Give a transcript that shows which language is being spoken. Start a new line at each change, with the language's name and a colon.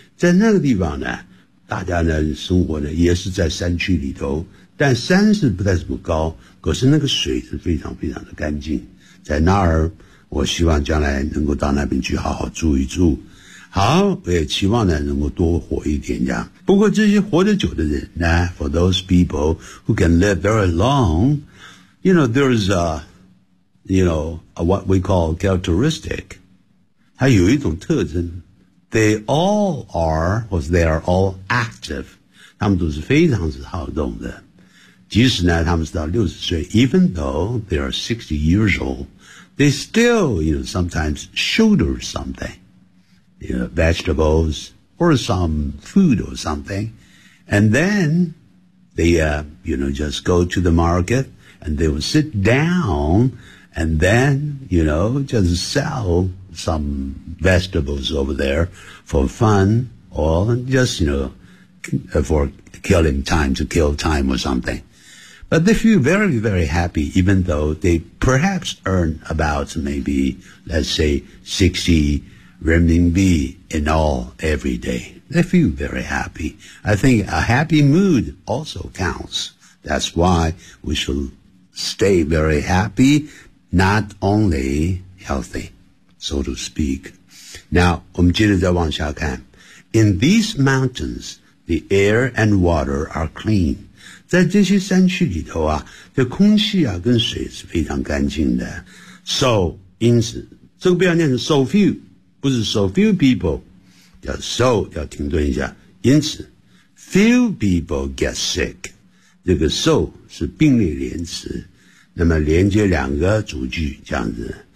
Chinese: 在那个地方呢，大家呢生活呢也是在山区里头，但山是不太怎么高，可是那个水是非常非常的干净，在那儿我希望将来能够到那边去好好住一住。好，我也期望呢能够多活一点这样。不过这些活得久的人呢，
English: for those people who can live very long, you know, there's a, you know, a what we call characteristic.
Chinese: 它有一种特征。
English: They all are, or they are all active.
Chinese: 他们都是非常是好动的。即使呢他们是到60岁，
English: even though they are 60 years old,They still, you know, sometimes shoulder something, you know, vegetables or some food or something. And then they, you know, just go to the market and they will sit down and then, you know, just sell some vegetables over there for fun or just, you know, for killing time to kill time or something. But they feel very, very happy, even though they perhaps earn about maybe, let's say, 60 renminbi in all every day. They feel very happy. I think a happy mood also counts. That's why we should stay very happy, not only healthy, so to speak.
Chinese: Now, 我们接着再往下看。
English: In these mountains, the air and water are clean.
Chinese: 在这些山区里头啊，这空气啊跟水是非常干净的。 So, 因此，这个不要念成 so few, 不是
English: so few people,
Chinese: 要 so, 要停顿一下。因此 ,
English: few people get sick,
Chinese: 这个 so 是并列连词，那么连接两个主句这样子。